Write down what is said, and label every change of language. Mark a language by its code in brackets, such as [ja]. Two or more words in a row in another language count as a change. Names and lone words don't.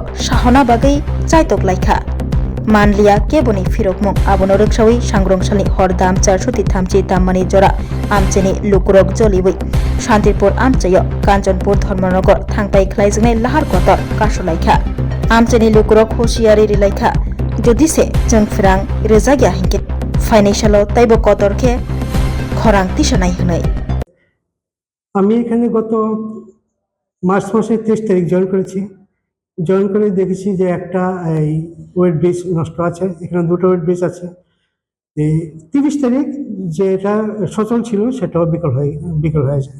[trp] साहना बागै चायतक लायखा मानलिया केबोनि फिरकमुं आबनो रक्षावै सांग्रंशालनि हर दाम 433 ताम्मानि जरा आमचायनि लुकुरक जलिवै शांतिपुर आमचायो कांचनपुर धर्मनगर थांबाय खलायजनाय लाहार कतर कासुलायखा आमचायनि लुकुरक हुसियारि रिलायखा जुदिसे जोंफ्रां रोजागिया हिंके फाइनेंशियाल ताइबो कतरखे खरां तिसानाय हनै [bn] আমি এখানে গত মার্চ মাসের 23 তারিখ জয়েন করে দেখেছি যে একটা এই [en] weight bridge [bn] নষ্ট আছে, এখানে দুটো [en] weight bridge [bn] আছে। এই 30 তারিখ যেটা সচল ছিল সেটাও বিকল হয়ে যায়।